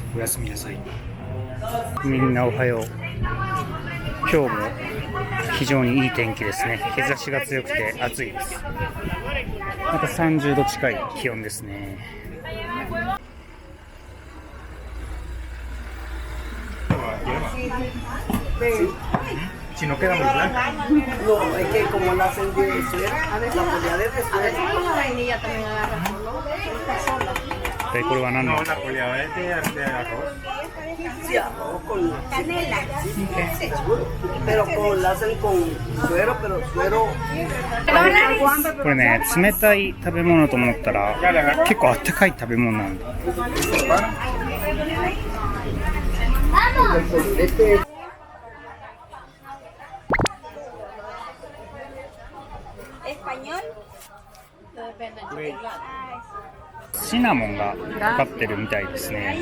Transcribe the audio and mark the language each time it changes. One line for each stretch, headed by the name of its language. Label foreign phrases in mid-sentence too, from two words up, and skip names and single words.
Japanese: おやすみなさい。みんなおはよう。今日も非常にいい天気ですね。日差しが強くて暑いです。また30度近い気温ですね。
Spanish: Si no queda muy blanca. No, es que como la hacen de suero, la poleada de suero. Con la vainilla también agarra color. Está sola.
Japanese: これは何の
Spanish: No, la poleada es de arroz. Sí, arroz con canela. Sí, pero la hacen con suero, pero suero.
Japanese: これね、冷たい食べ物と思ったら結構あったかい食べ物なんだ。シナモンがかかってるみたいですね。